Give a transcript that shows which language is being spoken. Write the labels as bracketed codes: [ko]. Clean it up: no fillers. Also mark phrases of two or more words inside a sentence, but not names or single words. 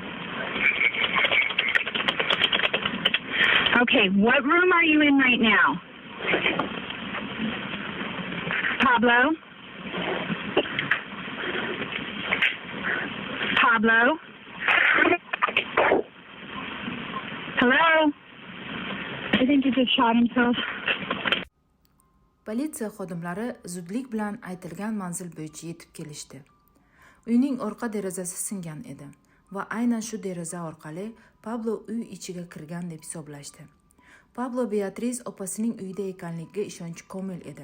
[en] Okay, what room are you in right now? Pablo? Pablo? Hello? I think he just shot himself. [uz] Politsiya xodimlari zudlik bilan aytilgan manzil bo'yicha yetib kelishdi. Uyning orqa derazasi singan edi va aynan shu deraza orqali Pablo uy ichiga kirgan deb hisoblashdi. Pablo Beatriz opasining uyida ekanligiga ishonchi komil edi.